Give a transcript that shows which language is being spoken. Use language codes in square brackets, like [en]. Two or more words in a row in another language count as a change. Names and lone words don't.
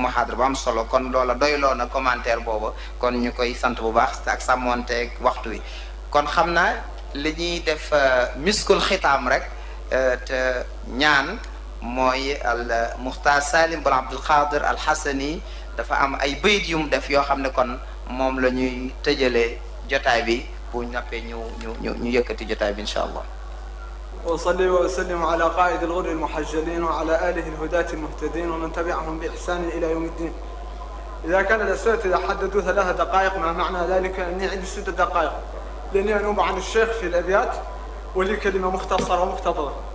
[wo] muhaadara bu am solo kon loola doyloo na commentaire booba kon ñu koy sant bu baax ak sàmmonteeg waxtu wi kon xam naa li ñuy def [ar] مسك الختام [wo] rek te ñaan mooy al Muxtaar Salim bun Abdul Qadir al Xasani dafa am ay bayit yu mu def yoo xam ne kon moom la ñuy tëjalee jotaay bi bu nappee ñu yëkkati jotaay bi [ar] إن شاء الله. وأصلي وأسلم على قائد الغر المحجلين وعلى آله الهداة المهتدين ومن تبعهم بإحسان إلى يوم الدين. إذا كان الأساتذة حددوا 3 دقائق ما معنى ذلك أني عندي 6 دقائق لأني أنوب عن الشيخ في الأبيات ولي كلمة مختصرة ومقتضبة.